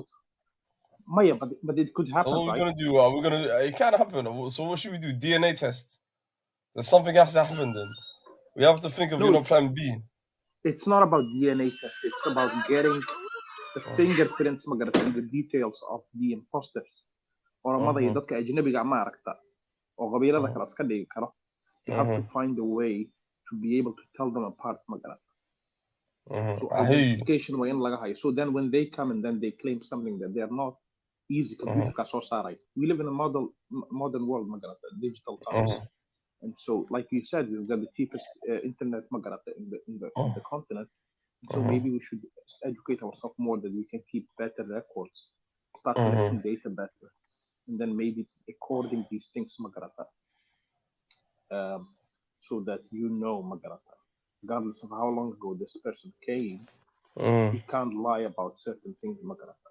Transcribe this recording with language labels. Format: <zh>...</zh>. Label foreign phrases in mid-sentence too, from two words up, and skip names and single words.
<en>Maya, but it could happen, So what are we right? gonna do? Are we gonna? It can't happen. So what should we do? DNA tests. There's something has to happen then. We have to think of No, plan B. It's not about DNA test. It's about getting the fingerprints Magarafa and the details of the imposters.</en> <so>Oromada iyo dadka ajnabiga ma aragta oo qabiilada kale iska dhigi karo.</so> <en>You have to find a way to be able to tell them apart, Magarafa.</en> <so>So</so> <en>identification way</en> <so>in laga hayo.</so> <en>So then when they come and then they claim something that they are not, easy computer</en> <so>ka soo saaray.</so> <en>We live in a modern world, Magarafa, digital times. And so, like you said, we've got the cheapest internet Magarafa in the continent. So maybe we should educate ourselves more that we can keep better records, start collecting data better, and then maybe recording these things, Magarata, so that Magarata, regardless of how long ago this person came, he can't lie about certain things, Magarata.</en>